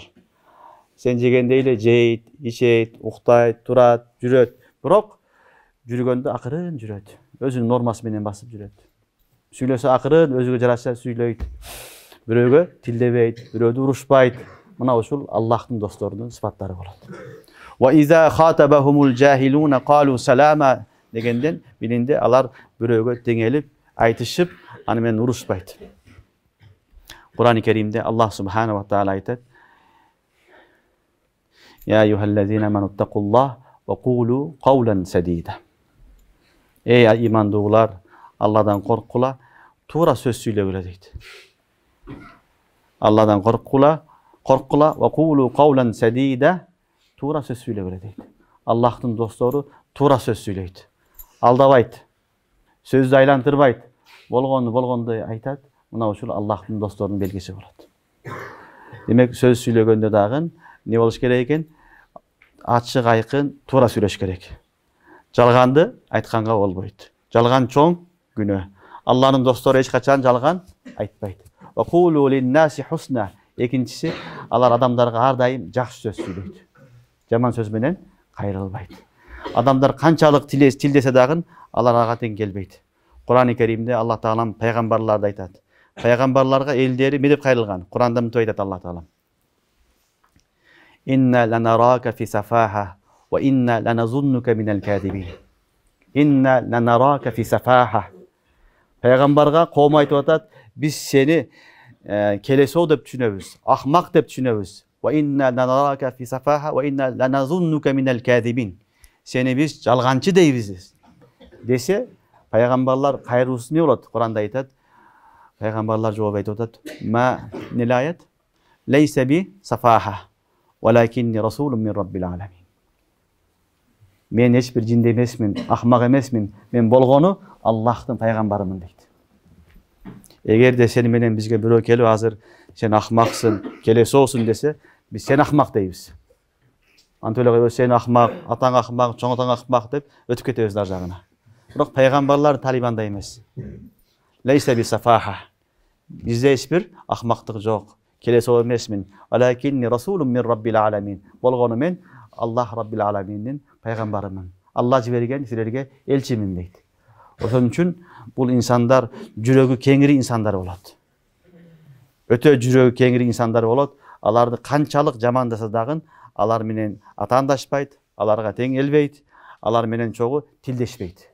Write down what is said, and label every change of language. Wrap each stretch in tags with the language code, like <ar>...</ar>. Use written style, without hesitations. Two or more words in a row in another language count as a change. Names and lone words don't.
<ky>Сен жегенде эле жейт, ичет, уктайт, турат, жүрөт. Бирок жүргөндө акырын жүрөт. Өзүнүн нормасы менен басып жүрөт. Сүйлөсө акырын, өзүгө жараша сүйлөйт. Бирөөгө тилдебейт, бирөөдү урушпайт. Мына ушул Аллахтын досторунун сыпаттары болот.</ky> <ar>وإذا خاطبهم الجاهلون قالوا سلاما</ar> <ky>дегенден билинде алар бирөөгө теңелип, айтышып, аны менен урушпайт. Кур'ан-ы Керимде Аллах</ky> <ar>سبحانه وتعالى</ar> <ky>айтат:</ky> <ar>"يا أيها الذين آمنوا اتقوا الله وقولوا قولا سديدا."</ar> <ky>Ey имандуулар, Алладан корккула, туура сөз сүйлөгүлө дейт. Алладан корккула</ky> <ar>وقولوا قولا سديدا,</ar> <ky>туура сөз сүйлөгүлө дейт. Аллахтын достору туура сөз сүйлөйт. Алдабайт. Сөздү айлантырбайт. Болгондой айтат. Мына ушул Аллахтын досторунун белгиси болот. Демек, сөз сүйлөгөндө дагы не болуш керек экен? Ачык, айкын, туура сүйлөш керек. Жалганды айтканга болбойт. Жалган чоң күнөө. Алланын достору эч качан жалган айтпайт.</ky> <ar>وقولوا للناس حسنا.</ar> <ky>Экинчиси, алар адамдарга ар дайым жакшы сөз сүйлөйт. жаман сөз менен кайрылбайт. Адамдар канчалык тилдесе дагы алар ага тең келбейт. Кур'ан-ы Керимде Аллах Таалам пайгамбарларды айтат. Пайгамбарларга элдери эмне деп кайрылган? Кур'анда мынтип айтат Аллах Таалам.</ky> <ar>إنا لنراك في سفاهة وإنا لنظنك من الكاذبين. إنا لنراك في سفاهة.</ar> <ky>Пайгамбарга коом айтып атат, биз сени келесоо деп түшүнөбүз, акмак деп түшүнөбүз.</ky> <ar>وإنا لنراك في سفاهة وإنا لنظنك من الكاذبين.</ar> <ky>Сени биз жалганчы дейбиз десе, пайгамбарлар кайрылуусу эмне болот? Кур'анда айтат. Пайгамбарлар жооп айтып атат. Ма нилаят?</ky> <ar>ليس بي سفاهة، ولكني رسول من رب العالمين.</ar> <ky>Мен эч бир жинде эмесмин, акмак эмесмин. Мен болгону Аллахтын пайгамбарымын дейт. Эгерде сени менен бизге бирөө келип азыр сен акмаксың, келесоосуң десе, биз сен акмак дейбиз. Антип эле койбойбуз, сен акмак, атаң акмак, чоң атаң акмак деп өтүп кетебиз ар жагына. Бирок пайгамбарлар талибандай эмес.</ky> <ar>ليس بي سفاهة.</ar> <ky>Бизде эч бир акмактык жок. Келесоо эмесмин.</ky> <ar>ولكني رسول من رب العالمين.</ar> <ky>Болгону мен Аллах раббил аламиндин пайгамбарымын. Алла жиберген силерге элчимин дейт. Ошон үчүн бул инсандар жүрөгү кеңири инсандар болот. Өтө жүрөгү кеңири инсандар болот. Аларды канчалык жамандаса дагы алар менен атаандашпайт, аларга тең элбейт, алар менен чогуу тилдешпейт.</ky>